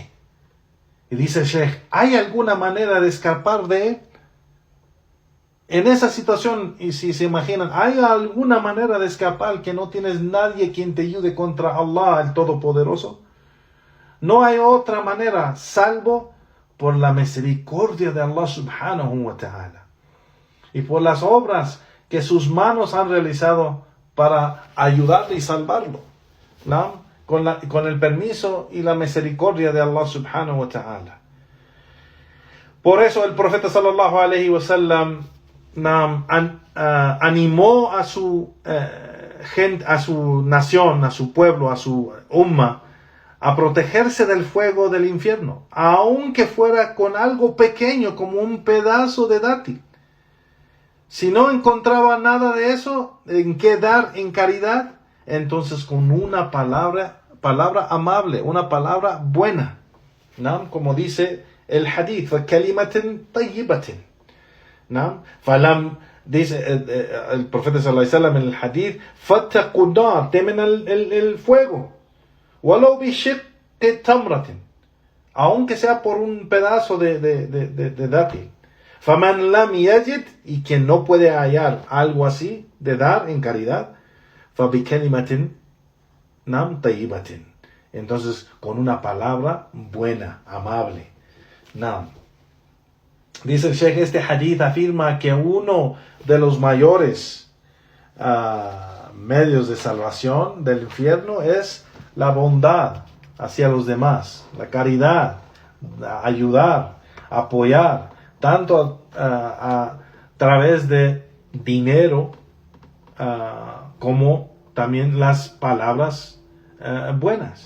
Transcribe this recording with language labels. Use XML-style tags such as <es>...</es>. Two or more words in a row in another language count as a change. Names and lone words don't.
<es>Y dice el Sheikh, ¿hay alguna manera de escapar de él? En esa situación, y si se imaginan, ¿hay alguna manera de escapar que no tienes nadie quien te ayude contra Allah, el Todopoderoso? No hay otra manera, salvo por la misericordia de Allah</es> <ar>سبحانه وتعالى.</ar> <es>Y por las obras que sus manos han realizado para ayudarle y salvarlo. ¿No? Con el permiso y la misericordia de Allah</es> <ar>سبحانه وتعالى.</ar> <es>Por eso el profeta</es> <ar>صلى الله عليه وسلم</ar> <es>animó a su gente, a su nación, a su pueblo, a su umma, a protegerse del fuego del infierno, aunque fuera con algo pequeño como un pedazo de dátil. Si no encontraba nada de eso en qué dar en caridad, entonces con una palabra amable, una palabra buena, ¿no? Como dice el hadith,</es> <ar>فَكَلِمَةٍ طَيِّبَةٍ,</ar> <es>¿no? Dice el profeta</es> <ar>صلى الله عليه وسلم</ar> <es>en el hadith,</es> <ar>فَاتَّقُوا النَّارَ,</ar> <es>temen el fuego,</es> <ar>وَلَوْ بِشِقِّ تَمْرَةٍ,</ar> <es>aunque sea por un pedazo de dátil.</es> <ar>فَمَنْ لَمْ يَجِدْ,</ar> <es>y quien no puede hallar algo así de dar en caridad,</es> <ar>فَبِكَلِمَةٍ نعم طيبة,</ar> <es>entonces con una palabra buena, amable. Nam. Dice el Sheikh, este hadith afirma que uno de los mayores medios de salvación del infierno es la bondad hacia los demás, la caridad, ayudar, apoyar, tanto a través de dinero como también las palabras buenas.</es>